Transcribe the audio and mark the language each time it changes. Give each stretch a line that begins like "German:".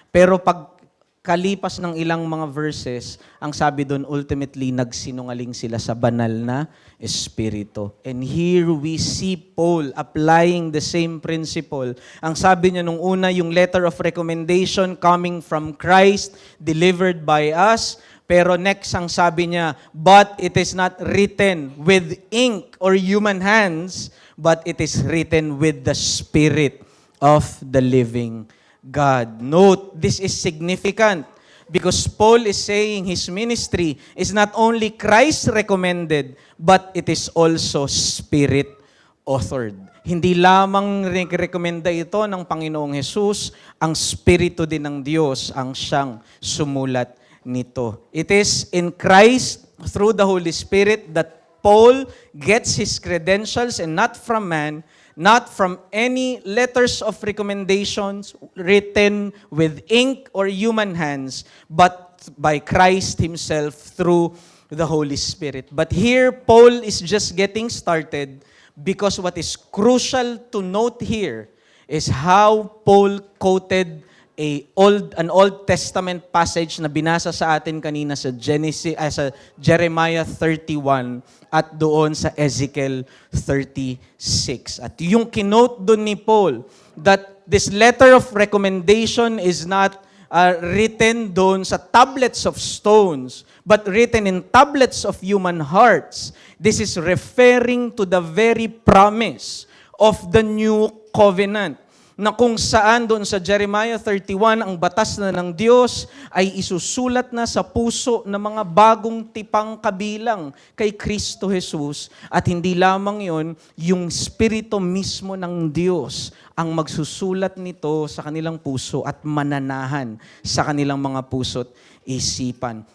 Filipino: Pero pagkalipas ng ilang mga verses, ang sabi doon, ultimately, nagsinungaling sila sa banal na Espiritu.
English: And here we see Paul applying the same principle.
Filipino: Ang sabi niya nung una, yung
English: letter of recommendation coming from Christ, delivered by us. Pero next,
Filipino: ang sabi niya,
English: but it is not written with ink or human hands, but it is written with the Spirit of the living God. Note, this is significant because Paul is saying his ministry is not only Christ recommended, but it is also Spirit authored.
Filipino: Hindi lamang rekomenda ito ng Panginoong Jesus, ang Spirito din ng Diyos ang siyang sumulat nito.
English: It is in Christ, through the Holy Spirit, that Paul gets his credentials and not from man, not from any letters of recommendations written with ink or human hands, but by Christ himself through the Holy Spirit. But here, Paul is just getting started because what is crucial to note here is how Paul quoted an Old Testament passage
Filipino: na binasa sa atin kanina sa sa Jeremiah 31 at doon sa Ezekiel 36. At yung kinote doon ni Paul
English: that this letter of recommendation is not written
Filipino: doon sa
English: tablets of stones, but written in tablets of human hearts. This is referring to the very promise of the new covenant.
Filipino: na kung saan doon sa Jeremiah 31, ang batas na ng Diyos ay isusulat na sa puso ng mga bagong tipang kabilang kay Kristo Jesus. At hindi lamang yon, yung Espiritu mismo ng Diyos ang magsusulat nito sa kanilang puso at mananahan sa kanilang mga puso't isipan.